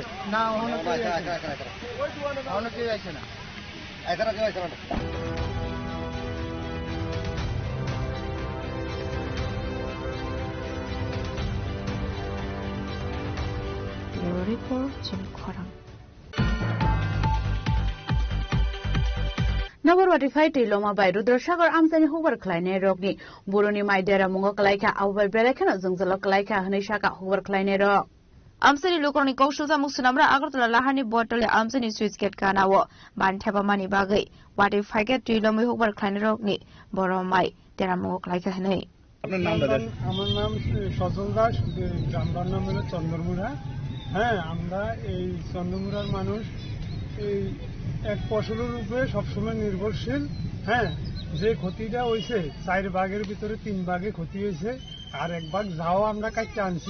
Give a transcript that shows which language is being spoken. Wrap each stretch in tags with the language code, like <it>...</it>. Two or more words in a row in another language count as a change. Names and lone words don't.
<bn>না অনেক কেউ আইছে না।</bn> <trp>রিপোর্ট চিনি খরাং नगरवाटी फाइटै लमा बाय रुद्रसागर आमसानि हुबर खलायनाय रगनि बर'नि माइदेरा मुंगो कलायखा आउबाय बेरायखानो जोंजल कलायखा हनै साका हुबर खलायनाय रग आमसानि लुकरनि कौशलजा मुसुनामरा आगरतला लाहानि बटले आमसानि सुइच गेट कानावो बानथाबामानि बागै वाटी फाइगे तुइलमै हुबर खलायनाय रगनि बर' माइ देरा मुंगो कलायखा हनै।</trp> <bn>আপনার নাম দাদা? আমার নাম সজল দাস, গ্রামটার নাম হলো চন্দ্রমুড়া। হ্যাঁ, আমরা এই চন্দ্রমুড়ার মানুষ এই এক ফসলের উপরে সবসময় নির্ভরশীল। হ্যাঁ, যে ক্ষতিটা হয়েছে 4 ভাগের ভিতরে 3 ভাগে ক্ষতি হয়েছে, আর 1 ভাগ যাও আমরা কাটতে আনছি।</bn>